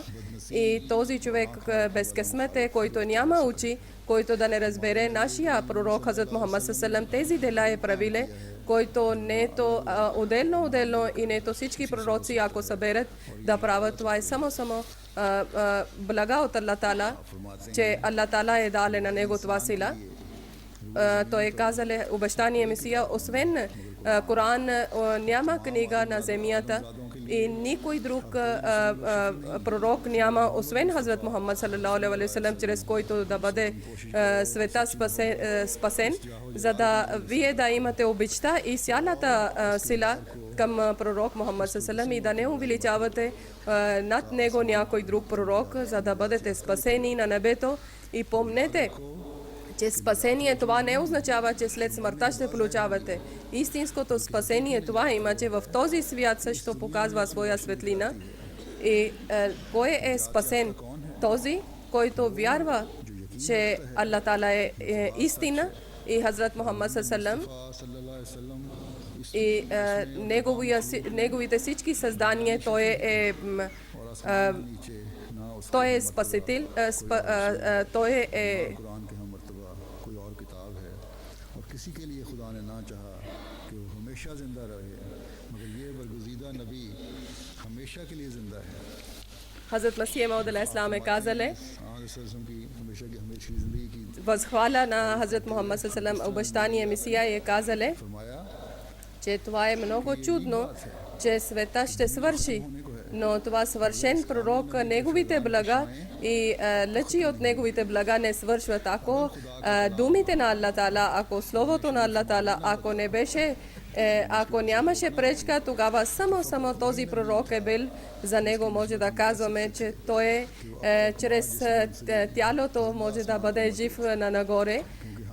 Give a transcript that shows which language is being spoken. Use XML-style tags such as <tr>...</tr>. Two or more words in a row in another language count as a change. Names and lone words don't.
<bg>И този човек безкъсмет е, който няма очи, който да не разбере нашия пророк Хазрат Мухаммад саллаллаху, тези дела е правиле, който не е то отделно и не е то всички пророци, ако съберат да правят, това е само блага от Аллах Таала, че Аллах Таала е дал на него това сила. Той е казал обещание Месия, освен Коран няма книга на земята и никой друг пророк няма, освен Хазрат Мухаммад</bg> <ar>صلى الله عليه وسلم,</ar> <bg>чрез който да бъде света спасен, за да вие да имате обичта и цялата сила към пророк Мухаммад</bg> <ar>صلى الله عليه وسلم</ar> <bg>и да не увеличавате над него някой друг пророк, за да бъдете спасени на небето. И помнете, че спасение това не означава, че след смъртта ще получавате. Истинското спасение това има, че в този свят също показва своя светлина. И кой е спасен? Този, който вярва, че Аллах Таала е истина и Хазрат Мухаммад саллаллаху и неговите всички създания, той е спасител, той е</bg> <ur>کسی کے لیے خدا نے نہ چاہا کہ وہ ہمیشہ زندہ رہے، مگر یہ برگزیدہ نبی ہمیشہ کے لیے زندہ ہے.</ur> <bg>Хазрат Масия Мауд алейхиссалам е казале,</bg> <ur>کی ہمیشہ کی زندگی کی</ur> <bg>възхваля на Хазрат Мухаммад саллаллаху обещание Месия е казале, че това е много чудно, че света ще свърши, но това съвършен пророк, неговите блага и лъчи от неговите блага не свършват. Ако думите на Аллах Таала, ако словото на Аллах Таала, ако нямаше пречка, тогава само този пророк е бил, за него може да казваме, че той чрез тялото може да бъде жив на нагоре.</bg>